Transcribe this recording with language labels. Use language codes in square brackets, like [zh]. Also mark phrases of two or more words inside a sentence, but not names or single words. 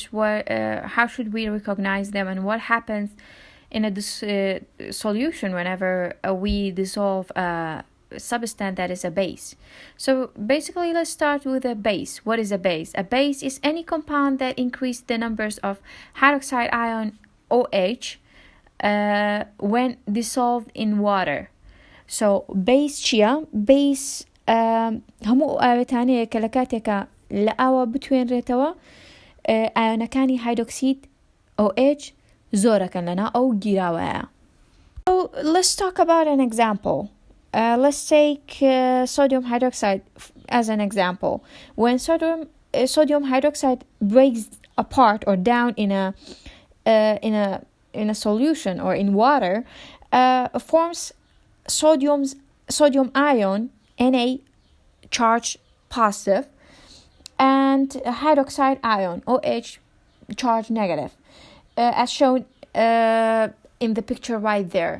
[en] How should we recognize them, and what happens in a solution whenever we dissolve a substance that is a base? So basically, let's start with a base. What is a base? A base is any compound that increases the numbers of hydroxide ion OH when dissolved in water. [ckb] So base chia, base هەموو ئاوێتانەیە کە لە کاتێکە لە ئاوە بتوێنرێتەوە ئایۆنەکانی هایدرۆکسید OH زۆرەکەن لەنا ئەو گیراوەیە. [en] So let's talk about an example. Let's take sodium hydroxide as an example. When sodium hydroxide breaks apart or down in a solution or in water, forms sodium ion Na charge positive and hydroxide ion OH charge negative, as shown in the picture right there.